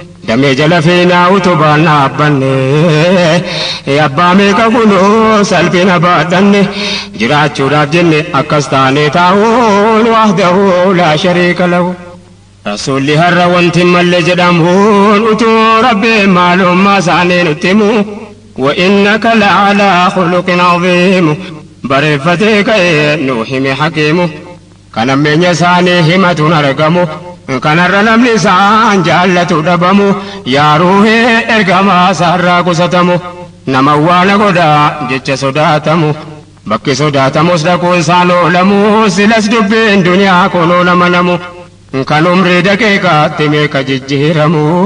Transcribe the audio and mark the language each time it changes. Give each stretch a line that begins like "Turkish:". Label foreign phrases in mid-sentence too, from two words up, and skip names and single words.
Oromo: Damee jala feenaa utubaan dhaabbanne, abbaa meeqa kunoo salphina baadhanne, jiraachuudhaaf jenne akkas taane taa'uun
Arabic: وحده لا شريك له.
Oromo: Rasuulli har'a wanti hin malle jedhamuun utuu Rabbiin maalummaa isaanii nutti himu,
Arabic: وإنك لعلى خلق عظيم.
Oromo: Bareeffatee ka'e nuu hime hakiimu, kan ammeenya isaanii himatuun argamu, kanarra namni isaan jaallatu dhabamu, yaa ruuhee ergamaa isaarraa qusatamu, nama awwaala godhaa jecha sodaatamu, bakki sodaatamus dhaquun isaan oolamu, silas dubbiin duniyaa kun oolamanamu, kan umrii daqiiqaatti meeqa jijjiiramu,